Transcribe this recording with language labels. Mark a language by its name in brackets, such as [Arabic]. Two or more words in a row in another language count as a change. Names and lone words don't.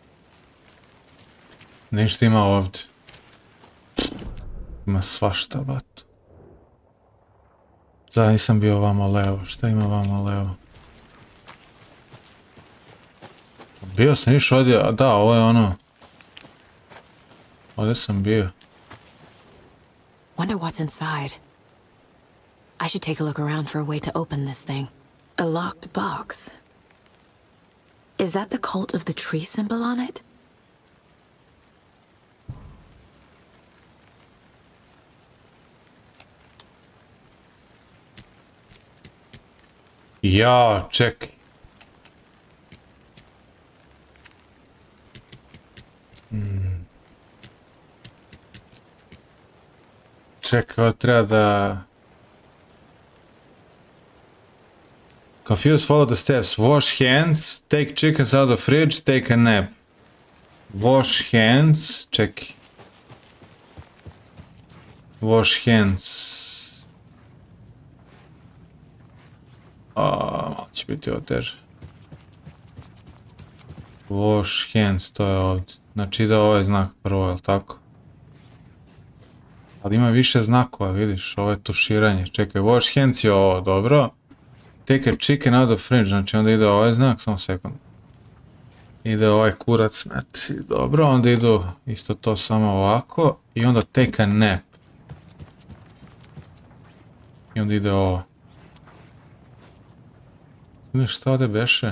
[Bosnian] Ništa ima ovdje. Ima svašta, bat. Da, nisam bio vamo levo. Šta ima vamo levo? Bio sam išao ovdje, a da, ovo je ono. Ovdje sam bio. [English] Wonder what's inside. I should take a look around for a way to open this thing. A locked box. Is that the cult of the tree symbol on it? [Bosnian] Ja, čekaj. Čekaj, treba da... [English] Confused, follow the steps. Wash hands, take chickens out of fridge, take a nap. Wash hands, čekaj. Wash hands. [Bosnian] Malo će biti ovo teže. [English] Wash hands, [Bosnian] to je ovdje. Znači ide ovaj znak prvo, je li tako? Ali ima više znakova, vidiš, ovo je tuširanje. Čekaj, [English] wash hands [Bosnian] je ovo, dobro. [English] Take a chicken out of fridge, [Bosnian] znači onda ide ovaj znak, samo sekund. Ide ovaj kurac, znači dobro, onda idu isto to samo ovako. I onda [English] take a nap. [Bosnian] I onda ide ovo. Znaš šta ovdje beše?